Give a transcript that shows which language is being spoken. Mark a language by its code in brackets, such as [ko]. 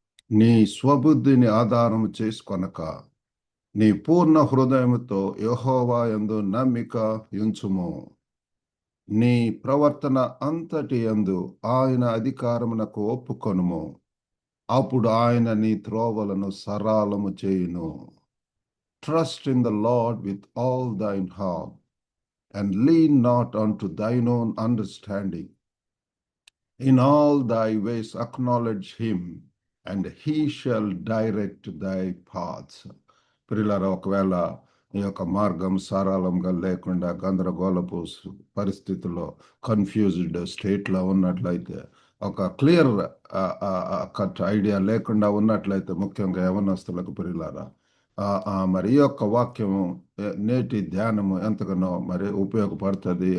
[te] నీ స్వబుద్ధిని ఆధారము చేసుకొనక నీ పూర్ణ హృదయముతో యెహోవా యందు నమ్మిక ఉంచుము. నీ ప్రవర్తన అంతటి యందు ఆయన అధికారమునకు ఒప్పుకొనుము. అప్పుడు ఆయన నీ త్రోవలను సరళము చేయును. [en] Trust in the Lord with all thine heart, and lean not unto thine own understanding. In all thy ways acknowledge him, and he shall direct thy paths. [te] ప్రియులారా, ఒకవేళ ఈ యొక్క మార్గం సరళంగా లేకుండా గందరగోళపు పరిస్థితుల్లో కన్ఫ్యూజ్డ్ స్టేట్లో ఉన్నట్లయితే, ఒక క్లియర్ కట్ ఐడియా లేకుండా ఉన్నట్లయితే, ముఖ్యంగా యవనస్తులకు ప్రియులారా, ఈ యొక్క వాక్యము నేటి ధ్యానము ఎంతగానో ఉపయోగపడుతుంది.